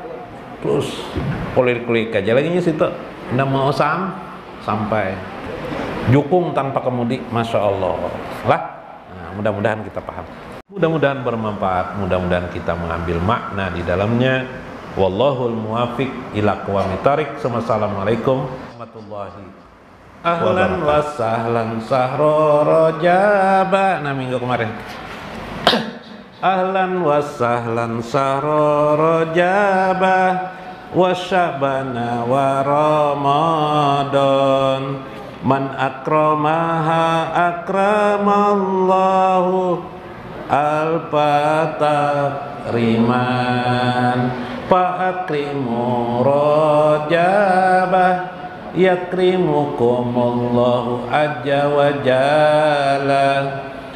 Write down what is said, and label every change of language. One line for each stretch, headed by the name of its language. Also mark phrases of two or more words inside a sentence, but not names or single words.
Indonesian: Terus kulik-kulik aja lagi situ, nggak mau sampai jukung tanpa kemudi,
Arabic: ما شاء الله
Indonesian: lah. Nah, mudah-mudahan kita paham, mudah-mudahan bermanfaat, mudah-mudahan kita mengambil makna di dalamnya.
Arabic: والله الموفق إلى أقوم الطريق. السلام عليكم ورحمة الله وبركاته. أهلا وسهلا شهر رجب.
Indonesian: Nah, minggu kemarin
Arabic: أهلا وسهلا شهر رجب وشعبان و رمضان من أكرمها أكرم الله الفتريمان فأكرموا رجب يكرمكم الله عز وجل.